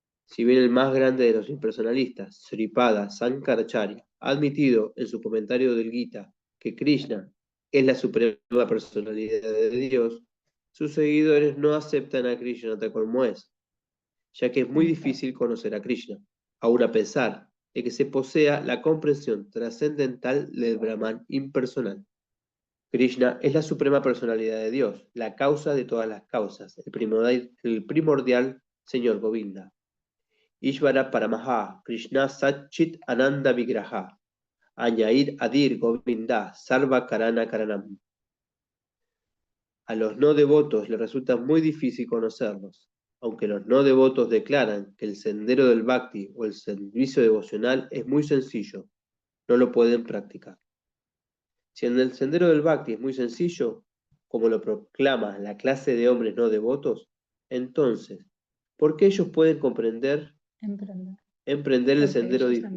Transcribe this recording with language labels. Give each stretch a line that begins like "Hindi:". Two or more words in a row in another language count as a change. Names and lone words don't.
Spanish: Si bien el más grande de los impersonalistas, Sripada Sankaracharya, ha admitido en su comentario del Gita que Krishna es la suprema personalidad de Dios, sus seguidores no aceptan a Krishna tal como es, ya que es muy difícil conocer a Krishna, aun a pesar de que se posea la comprensión trascendental del Brahman impersonal. Krishna es la suprema personalidad de Dios, la causa de todas las causas, el primordial Señor Govinda.
Sanskrit: Ishvara Paramaha, Krishna Satchit Ananda Vigraha, Añair Adir Govinda, Sarva Karana Karanam.
Spanish: A los no devotos les resulta muy difícil conocerlos, aunque los no devotos declaran que el sendero del Bhakti o el servicio devocional es muy sencillo, no lo pueden practicar. Si en el sendero del Bhakti es muy sencillo, como lo proclama la clase de hombres no devotos, entonces, ¿por qué ellos pueden emprender el sendero difícil?